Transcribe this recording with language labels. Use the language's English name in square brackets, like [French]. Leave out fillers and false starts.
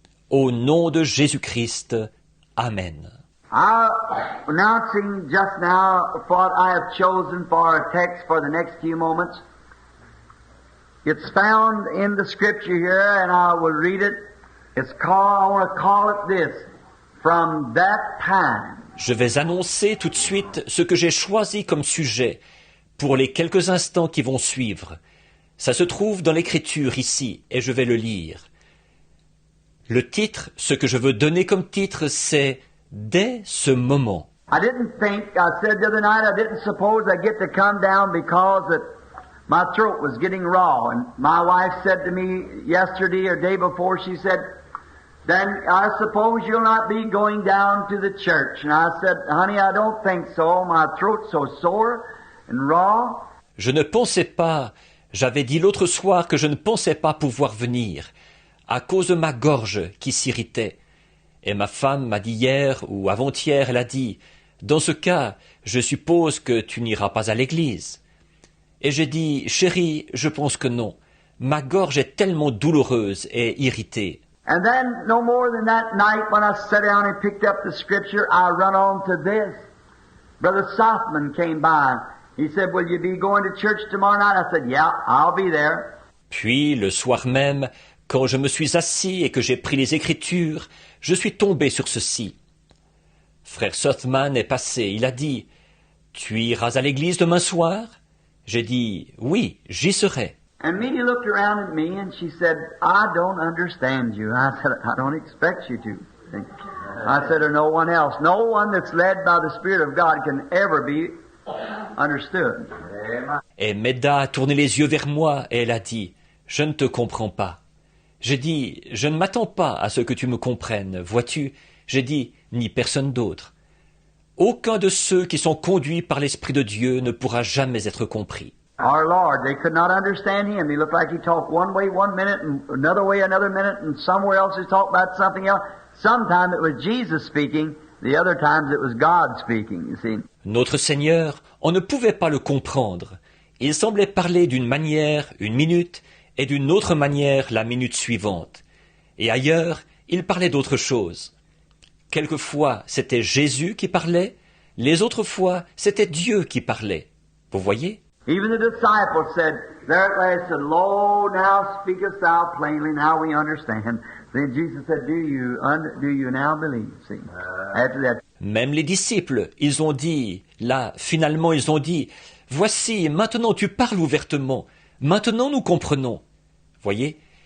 [French] Au nom de Jésus-Christ. Amen. [English] Announcing just now what I have chosen for our text for the next few moments. It's found in the scripture here, and I will read it. It's called, I want to call it this, from that time. [French] Je vais annoncer tout de suite ce que j'ai choisi comme sujet pour les quelques instants qui vont suivre. Ça se trouve dans l'écriture ici, et je vais le lire. Le titre, ce que je veux donner comme titre, c'est « Dès ce moment ». [English] I didn't think, I said the other night, I didn't suppose I'd get to come down because that my throat was getting raw. And my wife said to me yesterday or day before, she said, then I suppose you'll not be going down to the church. And I said, honey, I don't think so. My throat's so sore and raw. [French] Je ne pensais pas, j'avais dit l'autre soir que je ne pensais pas pouvoir venir, à cause de ma gorge qui s'irritait. Et ma femme m'a dit hier ou avant-hier, elle a dit, dans ce cas, je suppose que tu n'iras pas à l'église. Et j'ai dit, chérie, je pense que non. Ma gorge est tellement douloureuse et irritée. [English] And then, no more than that night, when I sat down and picked up the scripture, I run on to this. Brother Sothman came by. He said, will you be going to church tomorrow night? I said, yeah, I'll be there. [French] Puis, le soir même, quand je me suis assis et que j'ai pris les Écritures, je suis tombé sur ceci. Frère Sothman est passé, il a dit, « Tu iras à l'église demain soir ?» J'ai dit, « Oui, j'y serai. » [English] And Minnie looked around at me and she said, I don't understand you. I said, I don't expect you to. I said, or no one else. No one that's led by the Spirit of God can ever be understood. [French] Et Meda a tourné les yeux vers moi et elle a dit, « Je ne te comprends pas. » J'ai dit, « Je ne m'attends pas à ce que tu me comprennes, vois-tu ?» J'ai dit, « Ni personne d'autre. » Aucun de ceux qui sont conduits par l'Esprit de Dieu ne pourra jamais être compris. [English] Our Lord, they could not understand Him. He looked like He talked one way one minute and another way another minute and somewhere else He talked about something else. Sometimes it was Jesus speaking, the other times it was God speaking, you see. [French] Notre Seigneur, on ne pouvait pas le comprendre. Il semblait parler d'une manière une minute et d'une autre manière la minute suivante. Et ailleurs, il parlait d'autre chose. Quelquefois, c'était Jésus qui parlait, les autres fois, c'était Dieu qui parlait. Vous voyez? [English] Even the disciples said, there at last said, Lo, now speakest thou plainly, now we understand. Then Jesus said, do you now believe? See, after that. [French] Même les disciples, ils ont dit, là, finalement, ils ont dit, voici, maintenant tu parles ouvertement, maintenant nous comprenons. Voyez?